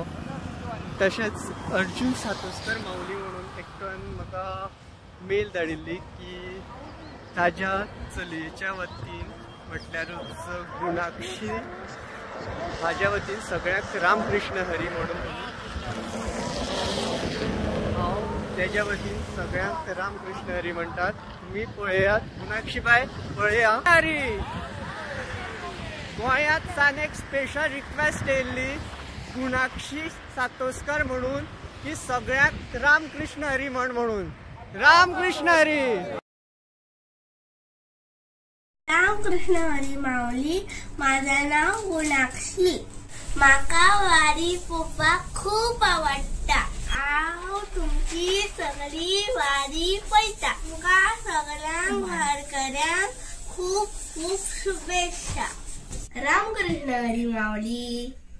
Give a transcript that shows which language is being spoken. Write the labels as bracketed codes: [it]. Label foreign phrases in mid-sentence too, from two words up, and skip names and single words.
[kok] तशेंच अर्जुन सातोस्कर माऊली म्हणून एकट्यान म्हाका मेल धाडिल्ली की ताज्या चलयेच्या वतीन म्हटल्यारूच गुणाक्षी हाज्या वतीन सगळ्यांक रामकृष्ण हरी म्हणून हांव तेज्या वतीन सगळ्यांक रामकृष्ण हरी म्हणटात. तुम्ही पळयात गुणाक्षी बाय पळया. हरी गोंयांत सान एक [en] special request [kok] येयल्ली गुणाक्षी सातोस्कर म्हणून की सगळ्यांक रामकृष्ण हरी म्हणून. रामकृष्ण हरी. रामकृष्ण हरी माऊली. [mr] माझं नाव गुणाक्षी. [kok] म्हाका वारी पोवपाक खूप आवडटा. हांव तुमची सगळी वारी पळयता. तुमका सगळ्यांक वारकऱ्यांक खूप खूप शुभेच्छा. रामकृष्ण हरी माऊली.